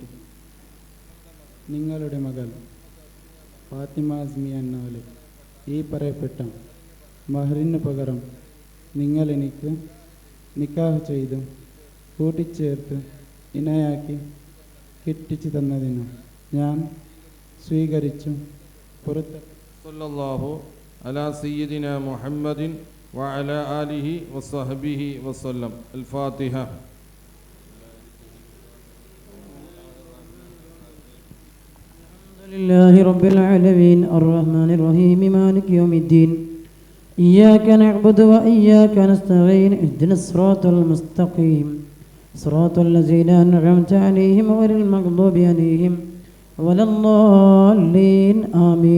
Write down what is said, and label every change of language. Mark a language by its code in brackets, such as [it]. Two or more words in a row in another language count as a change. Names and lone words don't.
[ml] നിങ്ങളുടെ മകൾ ഫാത്തിമ ആസ്മി എന്നവളെ ഈ പറയപ്പെട്ട മഹറിന് പകരം നിങ്ങൾ എനിക്ക് നിക്കാഹ് ചെയ്തു കൂട്ടിച്ചേർത്ത് ഇണയാക്കി കെട്ടിച്ചു തന്നതിന് ഞാൻ സ്വീകരിച്ചു പുറത്ത്. [ar] صلى الله على سيدنا محمد وعلى آله وصحبه وسلم. അൽ ഫാത്തിഹ. الحمد لله رب العالمين الرحمن الرحيم مالك يوم الدين إياك نعبد وإياك نستعين اهدنا الصراط المستقيم صراط الذين أنعمت عليهم غير المغضوب عليهم ولا الضالين آمين.